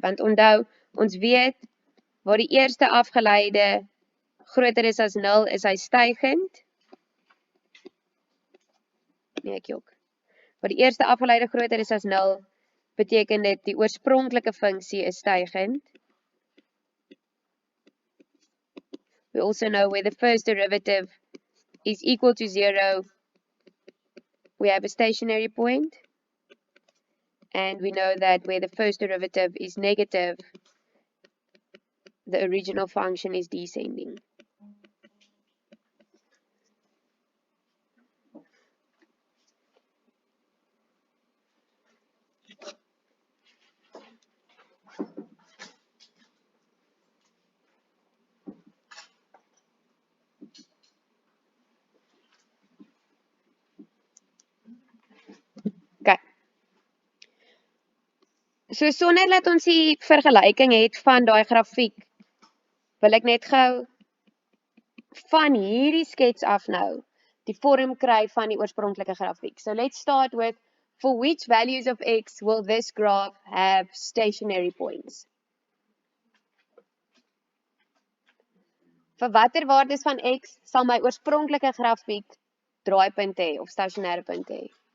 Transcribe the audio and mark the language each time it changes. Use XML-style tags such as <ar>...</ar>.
<af>Want onthou, ons weet, waar die eerste afgeleide groter is as 0, is hy stygend. Nee, ek jok. Waar die eerste afgeleide groter is as 0, beteken dit die oorspronklike funksie is stygend.</af> <en>We also know where the first derivative is equal to 0, we have a stationary point. And we know that where the first derivative is negative, the original function is descending. Okay.</en> <af>So sonder dat ons die vergelyking het van daai grafiek, wil ek net gou van hierdie skets af nou die vorm kry van die oorspronklike grafiek.</af> <en>So let's start with, for which values of x will this graph have stationary points?</en> <af>Vir watter waardes van x sal my oorspronklike grafiek draaipunt hê of stasionêre punt hê?</af>